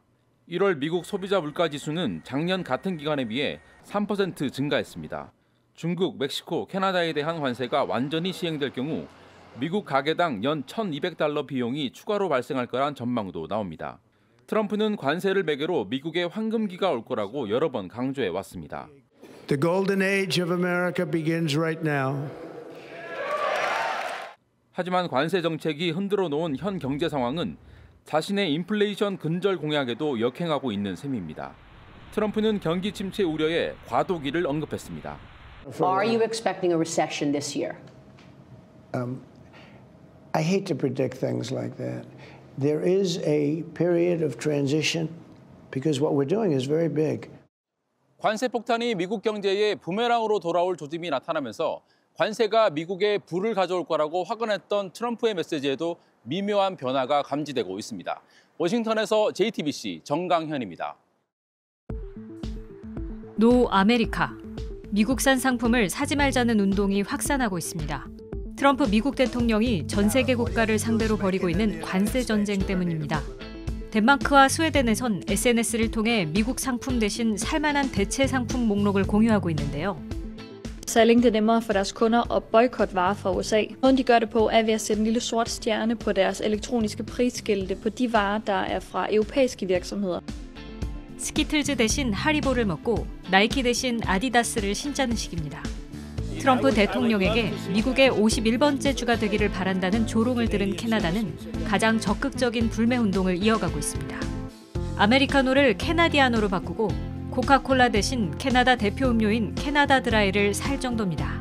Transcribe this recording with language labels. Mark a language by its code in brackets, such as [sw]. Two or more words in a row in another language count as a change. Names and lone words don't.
[ko] 1월 미국 소비자 물가지수는 작년 같은 기간에 비해 3% 증가했습니다. 중국, 멕시코, 캐나다에 대한 관세가 완전히 시행될 경우 미국 가게당 연 $1,200 비용이 추가로 발생할 거란 전망도 나옵니다. 트럼프는 관세를 매개로 미국의 황금기가 올 거라고 여러 번 강조해 왔습니다. [en] The golden age of America begins right now. [ko] 하지만 관세 정책이 흔들어 놓은 현 경제 상황은 자신의 인플레이션 근절 공약에도 역행하고 있는 셈입니다. 트럼프는 경기 침체 우려에 과도기를 언급했습니다. [en] Are you expecting a recession this year? I hate to predict things like that. There is a period of transition because what we're doing is very big. [ko] 관세 폭탄이 미국 경제에 부메랑으로 돌아올 조짐이 나타나면서 관세가 미국에 부를 가져올 거라고 화끈했던 트럼프의 메시지에도 미묘한 변화가 감지되고 있습니다. 워싱턴에서 JTBC 정강현입니다. [en] No America. [ko] 미국산 상품을 사지 말자는 운동이 확산하고 있습니다. 트럼프 미국 대통령이 전 세계 국가를 상대로 벌이고 있는 관세 전쟁 때문입니다. 덴마크와 스웨덴에선 SNS를 통해 미국 상품 대신 살만한 대체 상품 목록을 공유하고 있는데요. [da] Så længe det er nemmere for deres kunder at boykotte varer fra USA. Måden de gør det på er ved at sætte en lille sort stjerne på deres elektroniske prisskilte på de varer, der er fra europæiske virksomheder. [ko] 스키틀즈 대신 하리보를 먹고 나이키 대신 아디다스를 신자는 식입니다. 트럼프 대통령에게 미국의 51번째 주가 되기를 바란다는 조롱을 들은 캐나다는 가장 적극적인 불매 운동을 이어가고 있습니다. 아메리카노를 캐나디아노로 바꾸고 코카콜라 대신 캐나다 대표 음료인 캐나다 드라이를 살 정도입니다.